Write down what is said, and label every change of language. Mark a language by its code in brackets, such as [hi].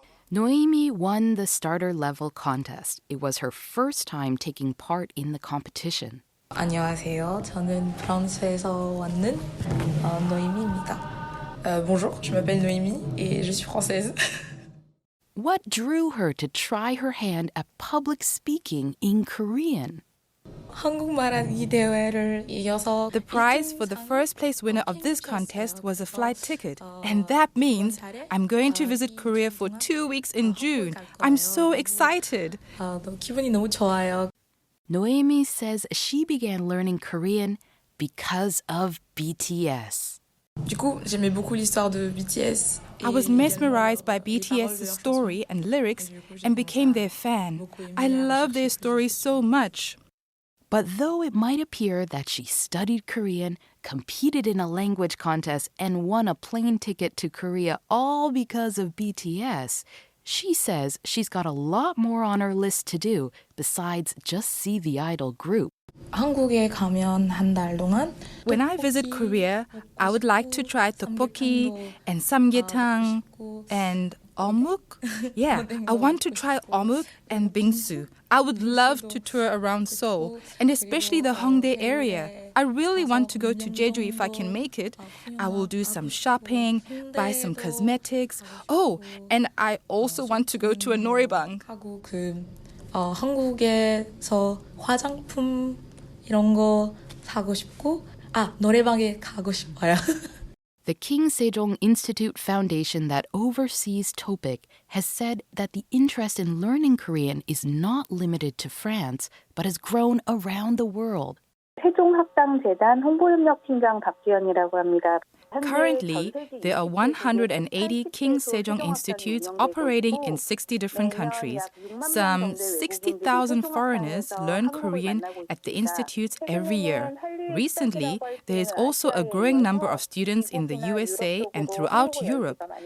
[en] Noemi won the starter level contest. It was her first time taking part in the competition. [ko] 안녕하세요. 저는 프랑스에서 왔는 노이미입니다. [fr] Bonjour, je m'appelle Noémie et je suis française. [en] What drew her to try her hand at public speaking in Korean? [ko] 한국말하기 대회를 이겨서 [en] The prize for the first place winner of this contest was a flight ticket. And that means I'm going to visit Korea for 2 weeks in June. I'm so excited. [ko] 기분이 너무 좋아요. [en] Noemi says she began learning Korean because of BTS. [fr] Du coup, j'aimais beaucoup l'histoire de BTS. [en] I was mesmerized by BTS's story and lyrics and became their fan. I love their story so much. But though it might appear that she studied Korean, competed in a language contest, and won a plane ticket to Korea all because of BTS, she says she's got a lot more on her list to do besides just see the idol group. [ko] 한국에 가면 한 달 동안 [en] When I visit Korea, I would like to try tteokbokki and samgyetang and 어묵. Yeah, I want to try 어묵 and bingsu. I would love to tour around Seoul, and especially the Hongdae area. I really want to go to Jeju if I can make it. I will do some shopping, buy some cosmetics. Oh, and I also want to go to a 노래방. [ko] 하고 한국에서 화장품 이런 거 사고 싶고 노래방에 가고 싶어요. [en] The King Sejong Institute Foundation that oversees TOPIC has said that the interest in learning Korean is not limited to France, but has grown around the world. [ko] 세종학당재단 홍보협력팀장 박지연이라고 합니다. [en] Currently, there are 180 King Sejong Institutes operating in 60 different countries. Some 60,000 foreigners learn Korean at the institutes every year. Recently, there is also a growing number of students in the USA and throughout Europe.